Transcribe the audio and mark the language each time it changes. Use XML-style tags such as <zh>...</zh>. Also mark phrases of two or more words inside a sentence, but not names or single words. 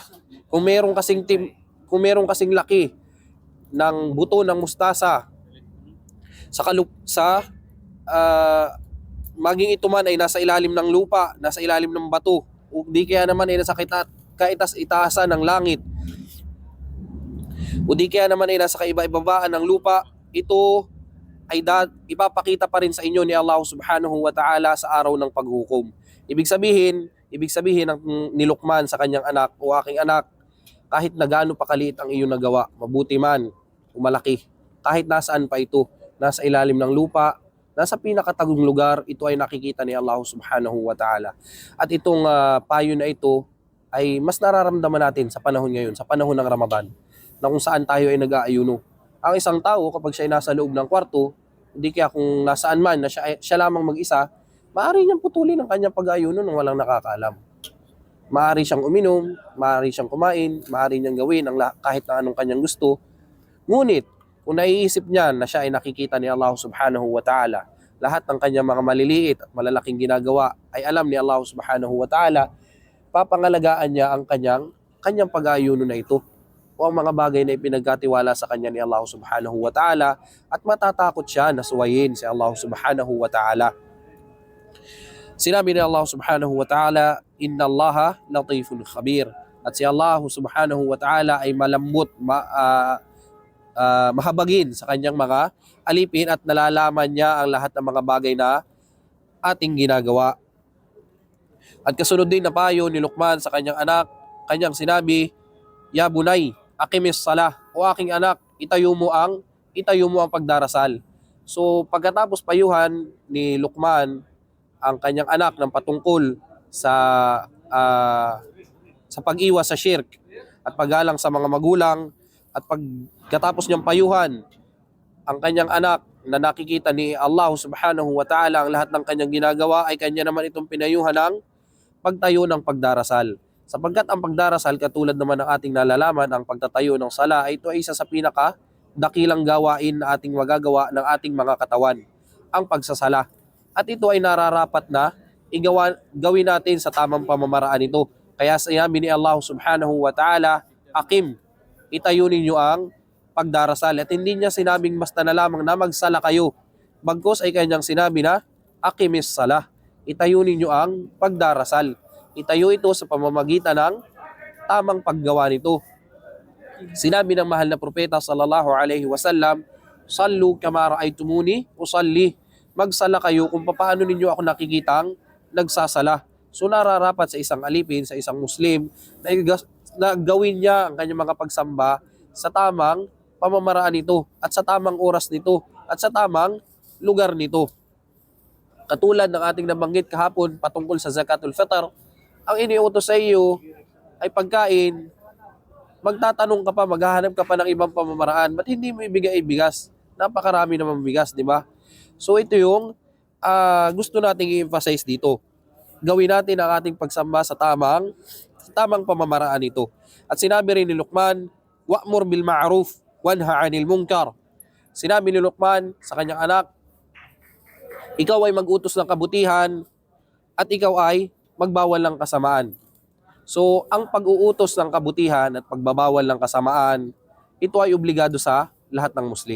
<tl>Kung meron kasing laki ng buto ng mustasa maging ito man ay nasa ilalim ng lupa, nasa ilalim ng bato, o di kaya naman ay nasa kaitas-itasan ng langit, o di kaya naman ay nasa kaiba-ibabaan ng lupa, ito ay ipapakita pa rin sa inyo ni</tl> <ar>الله سبحانه وتعالى</ar> <tl>sa araw ng paghukom. Ibig sabihin ni Luqman sa kanyang anak, o aking anak, kahit na gaano pa kaliit ang iyong nagawa, mabuti man o malaki, kahit nasaan pa ito, nasa ilalim ng lupa, nasa pinakatagong lugar, ito ay nakikita ni</tl> <ar>الله سبحانه وتعالى.</ar> <tl>At itong payo na ito ay mas nararamdaman natin sa panahon ngayon, sa panahon ng Ramadan, na kung saan tayo ay nag-aayuno. Ang isang tao, kapag siya ay nasa loob ng kwarto, hindi kaya kung nasaan man na siya lamang mag-isa, maaari niyang putulin ang kanyang pag-aayuno nang walang nakakaalam. Maaari siyang uminom, maaari siyang kumain, maaari niyang gawin kahit na anong kanyang gusto. Ngunit, kung naiisip niya na siya ay nakikita ni</tl> <ar>الله سبحانه وتعالى,</ar> <tl>lahat ng kanyang mga maliliit at malalaking ginagawa ay alam ni</tl> <ar>الله سبحانه وتعالى,</ar> <tl>papangalagaan niya ang kanyang pag-aayuno na ito o ang mga bagay na ipinagkatiwala sa kanya ni</tl> <ar>الله سبحانه وتعالى,</ar> <tl>at matatakot siya na suwayin si</tl> <ar>الله سبحانه وتعالى.</ar> <tl>Sinabi ni</tl> <ar>الله سبحانه وتعالى إن الله لطيف خبير.</ar> <tl>At si</tl> <ar>الله سبحانه وتعالى</ar> <tl>ay malambot, mahabagin sa kanyang mga alipin, at nalalaman niya ang lahat ng mga bagay na ating ginagawa. At kasunod din na payo ni Luqman sa kanyang anak, kanyang sinabi,</tl> <ar>يا بني أقم الصلاة,</ar> <tl>o aking anak, itayo mo ang pagdarasal. So pagkatapos payuhan ni Luqman ang kanyang anak ng patungkol sa pag-iwas sa shirk at paggalang sa mga magulang, at pagkatapos niyang payuhan ang kanyang anak na nakikita ni</tl> <ar>الله سبحانه وتعالى</ar> <tl>ang lahat ng kanyang ginagawa, ay kanya naman itong pinayuhan ng pagtayo ng pagdarasal. Sapagkat ang pagdarasal, katulad naman ng ating nalalaman, ang pagtatayo ng sala, ay ito ay isa sa pinaka dakilang gawain na ating magagawa ng ating mga katawan, ang pagsasala. At ito ay nararapat na gawin natin sa tamang pamamaraan ito. Kaya sinabi ni</tl> <ar>الله سبحانه وتعالى أقم,</ar> <tl>itayo ninyo ang pagdarasal. At hindi niya sinabing basta na lamang na magsala kayo. Bagkus ay kanyang sinabi na,</tl> <ar>أقيموا الصلاة,</ar> <tl>itayo ninyo ang pagdarasal. Itayo ito sa pamamagitan ng tamang paggawa nito. Sinabi ng mahal na propeta</tl> <ar>صلى الله عليه وسلم صلوا كما رأيتموني أصلي.</ar> <tl>Magsala kayo kung paano ninyo ako nakikitang nagsasala. So nararapat sa isang alipin, sa isang Muslim, na gawin niya ang kanyang mga pagsamba sa tamang pamamaraan nito, at sa tamang oras nito, at sa tamang lugar nito. Katulad ng ating nabanggit kahapon patungkol sa</tl> <ar>زكاة الفطر,</ar> <tl>ang iniutos sa iyo ay pagkain, magtatanong ka pa, maghahanap ka pa ng ibang pamamaraan. Ba't hindi mo ibigay bigas? Napakarami naman bigas, di ba? So ito yung gusto nating i-emphasize dito. Gawin natin ang ating pagsamba sa tamang pamamaraan ito. At sinabi rin ni Luqman,</tl> <ar>وأمر بالمعروف وانه عن المنكر.</ar> <tl>Sinabi ni Luqman sa kanyang anak, ikaw ay mag-utos ng kabutihan at ikaw ay magbawal ng kasamaan. So, ang pag-uutos ng kabutihan at pagbabawal ng kasamaan, ito ay obligado sa lahat ng Muslim.</tl>